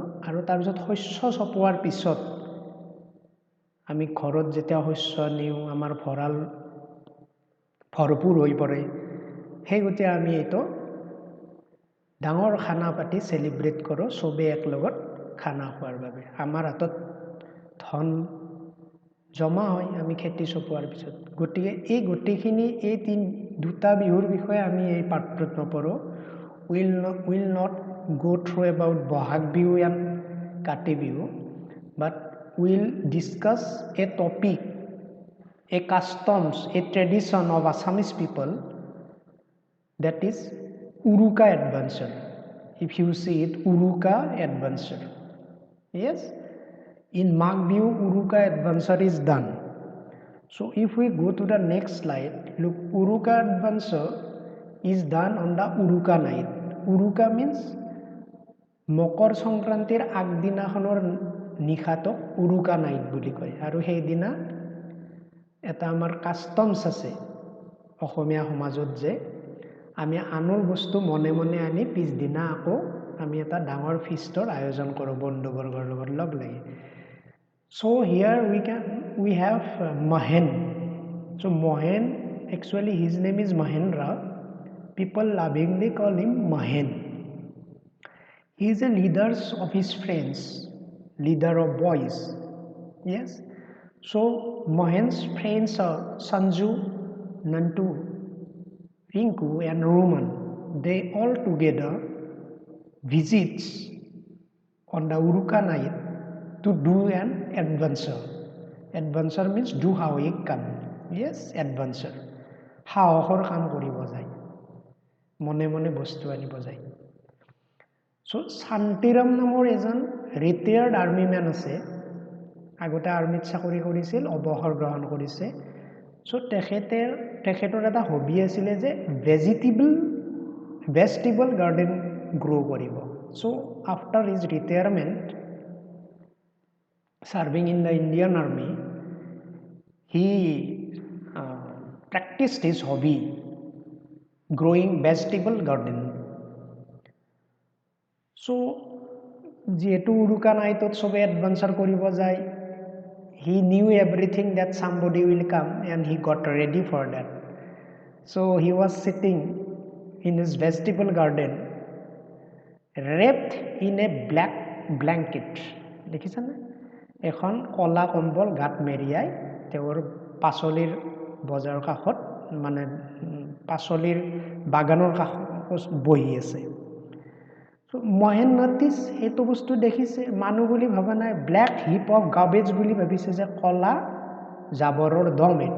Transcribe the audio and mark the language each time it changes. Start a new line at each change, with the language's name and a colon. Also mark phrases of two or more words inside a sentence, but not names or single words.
Assamese: আৰু তাৰপিছত শস্য চপোৱাৰ পিছত আমি ঘৰত যেতিয়া শস্য নিওঁ, আমাৰ ভঁৰাল ভৰপূৰ হৈ পৰে, সেই গতিকে আমি এইটো ডাঙৰ খানা পাতি চেলিব্ৰেট কৰোঁ, চবেই একলগত খানা খোৱাৰ বাবে। আমাৰ হাতত ধন জমা হয় আমি খেতি চপোৱাৰ পিছত। গতিকে এই গোটেইখিনি এই দুটা বিহুৰ বিষয়ে আমি এই পাঠটোত নপঢ়োঁ।
English: will not go through about Bahag Bihu and Kati Bihu, but we'll discuss a topic, a customs, a tradition of Assamese people, that is Uruka adventure. If you see it, Uruka adventure. Yes, in Magh Bihu Uruka adventure is done. So if we go to the next slide, look, Uruka adventure is done on the Uruka night.
Assamese: Uruka means মকৰ সংক্ৰান্তিৰ আগদিনাখনৰ নিশাটোক উৰুকা নাইট বুলি কয়। আৰু সেইদিনা এটা আমাৰ কাষ্টমছ আছে অসমীয়া সমাজত যে আমি আনৰ বস্তু মনে মনে আনি পিছদিনা আকৌ আমি এটা ডাঙৰ ফিষ্টৰ আয়োজন কৰোঁ বন্ধুবৰ্গৰ লগত লগ লাগি।
English: So here we have Mahen. So Mahen, actually his name is Mahendra. People lovingly call him Mahen. He is a leader of his friends, leader of boys. Yes. So Mahen's friends are Sanju, Nantu, Rinku and Roman. They all together visits on the Uruka night to do an adventure. Adventure means do
Assamese: সাহসিক কাম.
English: Yes, adventure.
Assamese: সাহসৰ কাম কৰিব যায়, মনে মনে বস্তু আনিব যায়। So শান্তিৰাম নামৰ এজন
English: retired armyman
Assamese: আছে, আগতে আৰ্মিত চাকৰি কৰিছিল, অৱসৰ গ্ৰহণ কৰিছে। So তেখেতৰ এটা হবি আছিলে যে
English: vegetable garden grow'
Assamese: কৰিব।
English: So after his retirement, serving in the Indian Army, he practiced his hobby, growing vegetable garden.
Assamese: So যেহেতু উৰুকা নাইটত সবে এডভেঞ্চাৰ কৰিব যায়,
English: he knew everything that somebody will come and he got ready for that. So he was sitting in his vegetable garden wrapped in a black blanket.
Assamese: দেখিছানে? এখন কলা কম্বল গাত মেৰিয়াই তেওঁৰ পাচলিৰ বজাৰৰ কাষত মানে পাচলিৰ বাগানৰ কাষত বহি আছে। মহেন নটিছ সেইটো বস্তু দেখিছে, মানুহ বুলি ভাবা নাই,
English: black heap of garbage
Assamese: বুলি ভাবিছে যে কলা জাবৰৰ দম এইটো।